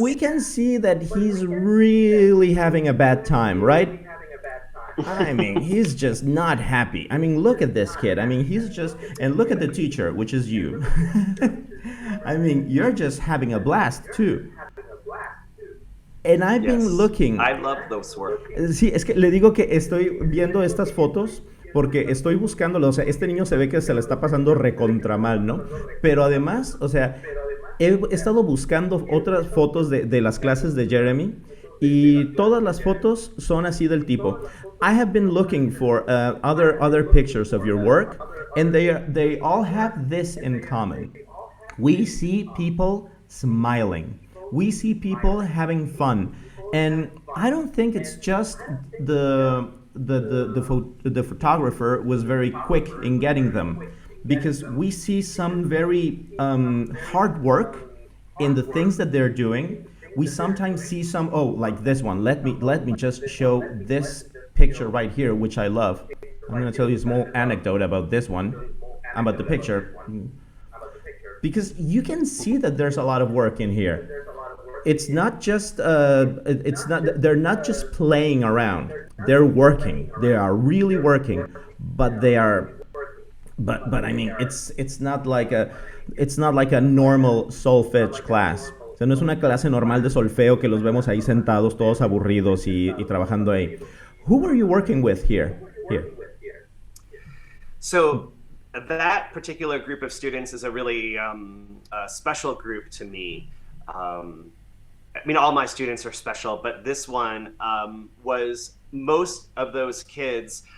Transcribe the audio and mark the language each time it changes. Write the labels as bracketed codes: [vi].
[en] we can see that he's really having a bad time, right? I mean, he's just not happy. I mean, look at this kid. I mean, and look at the teacher, which is you. I mean, you're just having a blast too. And I've been looking. I love those work. [es] Sí, es que le digo que estoy viendo estas fotos porque estoy buscándolo. O sea, este niño se ve que se le está pasando recontra mal, ¿no? Pero además, o sea, he estado buscando otras fotos de las clases de Jeremy y todas las fotos son así del tipo. [en] I have been looking for other pictures of your work, and they all have this in common. We see people smiling. We see people having fun, and I don't think it's just the photographer was very quick in getting them, because we see some very hard work in the things that they're doing. We sometimes see some, like this one. Let me just show this picture right here, which I love. I'm going to tell you a small anecdote about this one, about the picture, because you can see that there's a lot of work in here. It's not just they're not just playing around. They're working. They are really working, but I mean, it's not like a normal solfege class. [es] O sea, no es una clase normal de solfeo que los vemos ahí sentados todos aburridos y trabajando ahí. [en] Who were you working with here? So that particular group of students is a really special group to me. I mean, all my students are special, but this one was most of those kids.